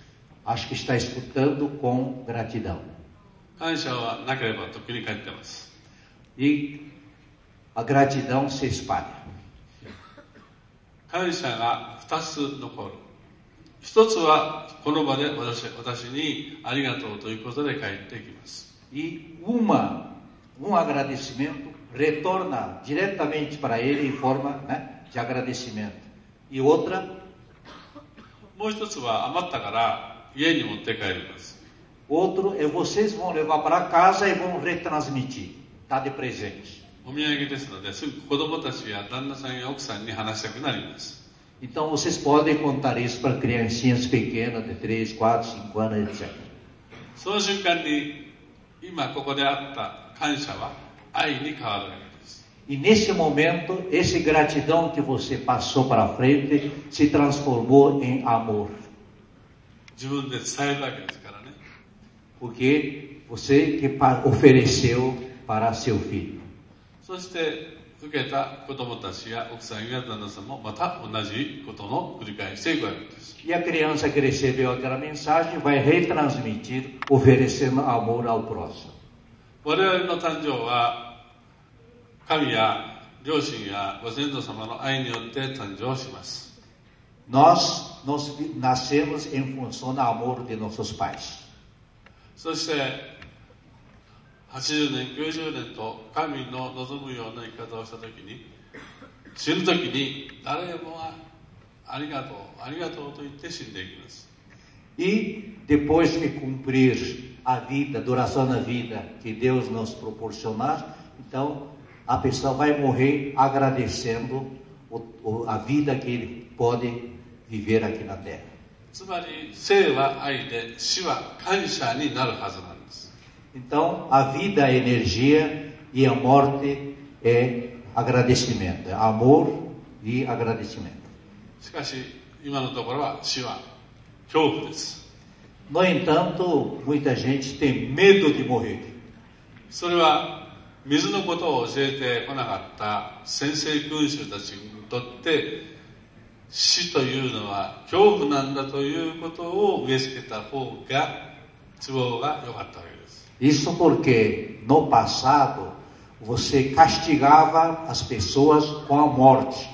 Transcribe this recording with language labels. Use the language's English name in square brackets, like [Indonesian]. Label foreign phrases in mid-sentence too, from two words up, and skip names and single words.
[Portuguese] Acho que está escutando com gratidão. [Japanese] 感謝はなければとっくに帰ってます。 [Portuguese] E a gratidão se espalha. [Japanese] 感謝が二つ残る。一つはこの場で私にありがとうということで返ってきます。 [Portuguese] E um agradecimento retorna diretamente para ele em forma, né, de agradecimento. E outra, [Japanese] もう一つは余ったから家に持って帰ります。 [Portuguese] outro é vocês vão levar para casa e vão retransmitir, tá de presente. [Japanese] お土産ですので、すぐ子供たちや旦那さんや奥さんに話したくなります。 [Portuguese] Então vocês podem contar isso para criancinhas pequenas de 3, 4, 5 anos, etc. [Japanese] その瞬間に今ここであった感謝は愛に変わるわけです。 [Portuguese] E nesse momento, esse gratidão que você passou para frente se transformou em amor. [Japanese] 自分で伝えるわけですからね。 [Portuguese] Porque você que ofereceu para seu filho. [Japanese] そして受けた子供たちや奥さんや旦那さんもまた同じことの繰り返していくわけです。 [Portuguese] E a criança que recebeu aquela mensagem vai retransmitir, oferecendo amor ao próximo. [Japanese] 我々の誕生は神や両親やご先祖様の愛によって誕生します。 [Portuguese] Nós nascemos em função do amor de nossos pais. [Japanese] そして80年、90年と神の望むような生き方をしたときに、死ぬときに誰もがありがとう、ありがとうと言って死んでいきます。 [Portuguese] E depois de cumprir a vida, a duração da vida que Deus nos proporcionar, então a pessoa vai morrer agradecendo a vida que ele pode viver aqui na Terra. [Japanese] つまり生は愛で死は感謝になるはずなんです。 [Portuguese] Então a vida é energia e a morte é agradecimento, é amor e agradecimento. [Japanese] しかし今のところは死は恐怖です。 [Portuguese] No entanto, muita gente tem medo de morrer. [Japanese] それは水のことを教えてこなかった先生君主たちにとって死というのは恐怖なんだということを植え付けた方が都合が良かったわけです。 [Portuguese] Isso porque no passado você castigava as pessoas com a morte.